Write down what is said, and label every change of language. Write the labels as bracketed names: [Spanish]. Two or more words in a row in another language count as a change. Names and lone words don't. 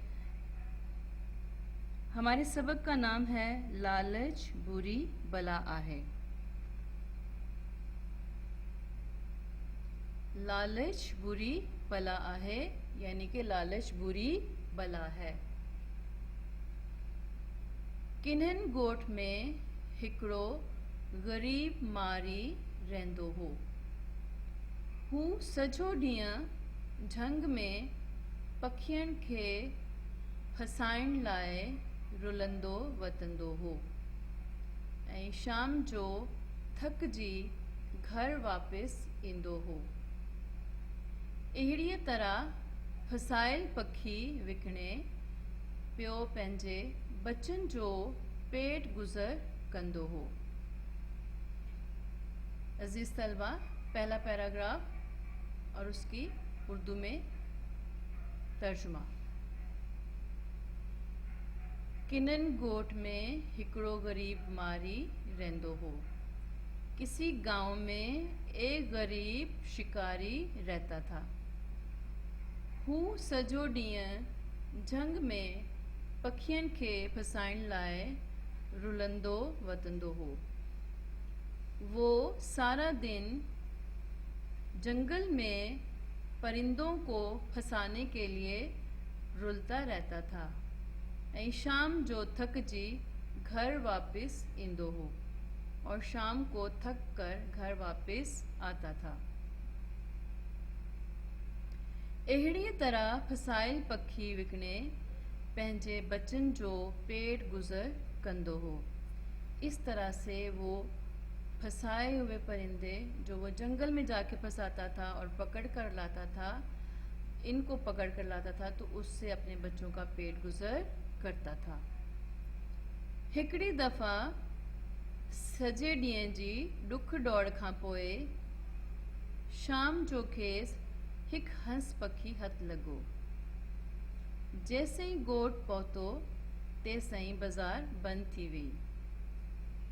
[Urdu] ہمارے سبق کا نام ہے [Sindhi] लालच बुरी बला आहे। लालच बुरी बला आहे [Urdu] یعنی کہ لالچ بری بلا ہے. [Sindhi] किन्हनि ॻोठ में हिकिड़ो ग़रीब मारी रहंदो हो। हू सॼो ॾींहुं झंग में पखियुनि खे फसाइण लाइ रुलंदो वतंदो हो ऐं शाम जो थकिजी घर वापसि ईंदो हो। अहिड़ीअ तरह फसायल पखी विकिणे पियो पंहिंजे बचनि जो पेट गुज़र कंदो हो। [Urdu] عزیز طلبہ، پہلا پیراگراف اور اس کی اردو میں ترجمہ. [Sindhi] किन्हनि ॻोठ में हिकिड़ो गरीब मारी रहंदो हो। [Urdu] کسی گاؤں میں ایک غریب شکاری رہتا تھا. [Sindhi] हू सॼो ॾींहुं झंग में पखियुनि खे फसाइण लाइ रुलंदो वतंदो हो। [Urdu] وہ سارا دن جنگل میں پرندوں کو پھنسانے کے لیے رلتا رہتا تھا [Sindhi] ऐं शाम जो थकजी घर वापस ईंदो हो [Urdu] اور شام کو تھک کر گھر واپس آتا تھا. [Sindhi] अहिड़ीअ तरह फसाइल पखी विकिणे पंहिंजे बचन जो पेट गुज़र कंदो हो। [Urdu] اس طرح سے وہ پھنسائے ہوئے پرندے جو وہ جنگل میں جا کے پھنساتا تھا اور پکڑ کر لاتا تھا تو اس سے اپنے بچوں کا پیٹ گزر کرتا تھا. [Sindhi] हिकिड़ी दफ़ा सॼे ॾींहं जी ॾुख दौड़ खां पोइ शाम जो खेसि हिकु हंस पखी हथ लॻो। जेसि ताईं ॻोठ पहुतो तेसि ताईं बाज़ार बंदि थी वई।